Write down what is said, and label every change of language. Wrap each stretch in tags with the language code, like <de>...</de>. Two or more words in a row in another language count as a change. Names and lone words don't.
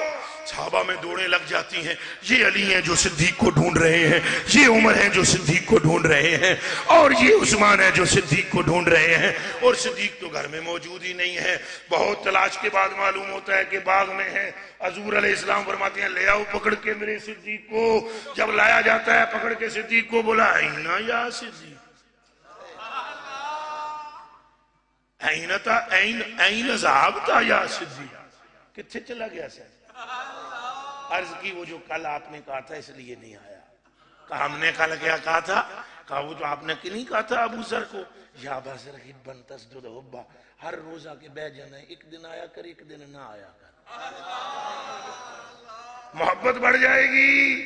<ur>صحابہ میں دوڑیں لگ جاتی ہیں، یہ علی ہیں جو صدیق کو ڈھونڈ رہے ہیں، یہ عمر ہیں جو صدیق کو ڈھونڈ رہے ہیں، اور یہ عثمان ہیں جو صدیق کو ڈھونڈ رہے ہیں، اور صدیق تو گھر میں موجود ہی نہیں ہے۔ بہت تلاش کے بعد معلوم ہوتا ہے کہ باغ میں ہے۔ حضور</ur> <ar>علیہ السلام</ar> <ur>فرماتے ہیں لے آؤ پکڑ کے میرے صدیق کو۔ جب لایا جاتا ہے پکڑ کے صدیق کو، بولا</ur> <ar>اینا یا صدیق، این ذہبتا یا صدیق،</ar> <ur>کتنے چلا گیا سر؟ عرض کی وہ جو کل آپ نے کہا تھا اس لیے نہیں آیا۔ کہا ہم نے کل کیا کہا تھا؟ کہا وہ جو آپ نے نہیں کہا تھا ابو ذر کو،</ur> <ar>یا ابا ذر حبن تسجد حبا،</ar> <ur>ہر روز آ کے بیٹھ جانا ہے، ایک دن آیا کر ایک دن نہ آیا کر، محبت بڑھ جائے گی۔</ur>